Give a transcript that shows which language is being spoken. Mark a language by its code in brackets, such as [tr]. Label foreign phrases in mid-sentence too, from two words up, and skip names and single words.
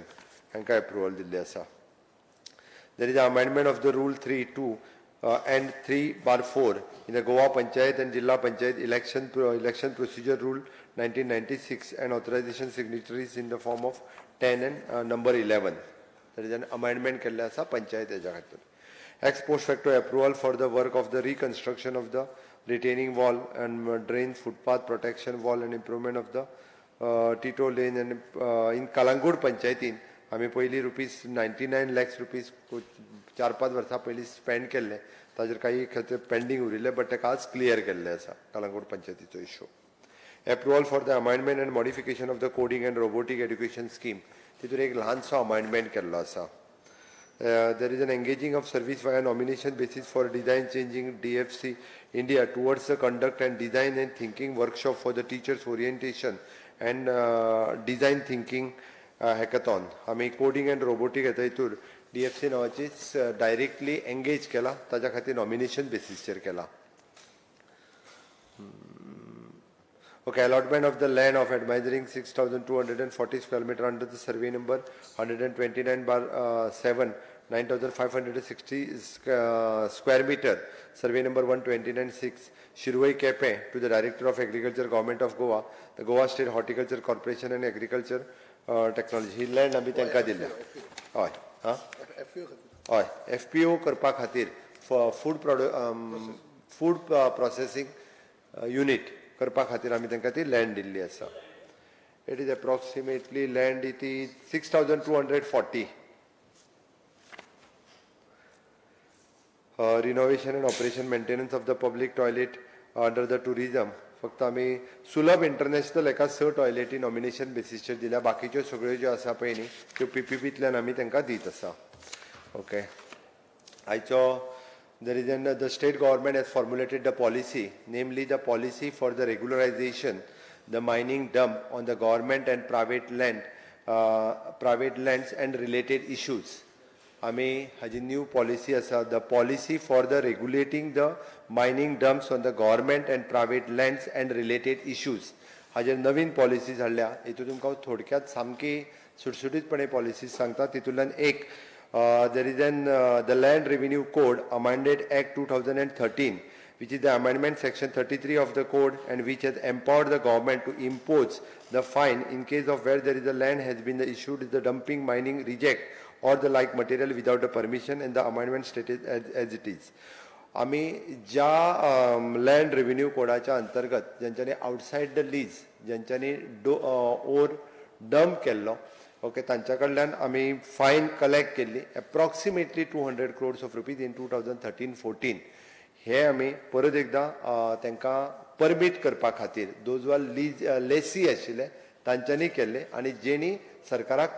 [kok] Hanka approval dilli asa. [en] There is an amendment of the rule 3(2) and 3(4) in the Goa Panchayat and Jilla Panchayat election procedure rule 1996 and authorization signatories in the form of 10 and number 11. There is an amendment [kok] kelle asa Panchayat eja khatir. [en] Ex post facto approval for the work of the reconstruction of the retaining wall and drain footpath protection wall and improvement of the Tito lane and in Kalangud Panchayatin [kok] आमी पयली ₹99 lakhs 4-5 वर्सां पयली स्पेंड केल्ले. ताजेर काही खातीर पेंडींग उरिल्ले बट ताका आज क्लियर केल्ले आसा कलंगूट पंचायतीचो इश्यू. [en] Approval for the amendment and modification of the coding and robotic education scheme. [kok] तितून एक ल्हानसो अमेंडमेंट केल्लो आसा. [en] There is an engaging of service via nomination basis for design changing DFC India towards the conduct and design and thinking workshop for the teachers orientation and design thinking hackathon. [kok] आमी [en] coding and robotic [kok] येता हितूर DFC नावाची डायरेक्टली एंगेज केला. ताज्या खातीर नॉमिनेशन बेसिसचेर केला. [en] Okay, allotment of the land of admiring 6,240 square meter under the survey number 129/7, 9,560 square meter, survey number 129/6, Shirwai Kepe to the Director of Agriculture, Government of Goa, the Goa State Horticulture Corporation and Agriculture Technology. [kok] He land आमी तांकां दिल्या. हय हय FPO करपा खातीर [en] food processing unit [kok] करपा खातीर आमी तांकां ती लँड दिल्ली आसा. [en] It is approximately land it is 6,240. Renovation and operation maintenance of the public toilet under the tourism. [kok] फक्त आमी सुलभ इंटरनॅशनल एका 6 टॉयलेटी नॉमिनेशन बेसिसचेर दिल्या. बाकीच्यो सगळ्यो ज्यो आसा पळय न्ही त्यो PPPंतल्यान आमी तांकां दीत आसा. [en] ओके, आयचो there is the state government has formulated the policy, namely the policy for the regularization the mining dump on the government and private lands and related issues. [kok] आमी हाजी [en] new policy [kok] आसा, [en] the policy for the regulating the mining dumps on the government and private lands and related issues. [kok] हाजेर नवीन पॉलिसीज हाडल्या. हितून तुमकां थोडक्यात सामकी सुटसुटीतपणे पॉलिसीज सांगता. तितूंतल्यान एक [en] there is the Land Revenue Code Amended Act 2013, which is the amendment section 33 of the code, and which has empowered the government to impose the fine in case of where there is a land has been issued the dumping, mining, reject or the like material without the permission and the amendment stated as it is. [kok] आम्ही ज्या लँड रेव्हेन्यू कोडाच्या अंतर्गत ज्यांच्यानी [en] outside the lease [kok] ज्यांच्यानी [en] ore dump [kok] केल्लो ओके तांच्या कडल्यान आमी [en] fine collect [kok] केल्ली [en] approximately 200 crores of rupees [kok] इन 2013-14 हे आमी परत एकदा तांकां परमीट करपा खातीर [en] those were lease lessee [kok] आशिल्ले तांच्यांनी केल्ले आनी जेणी सरकाराक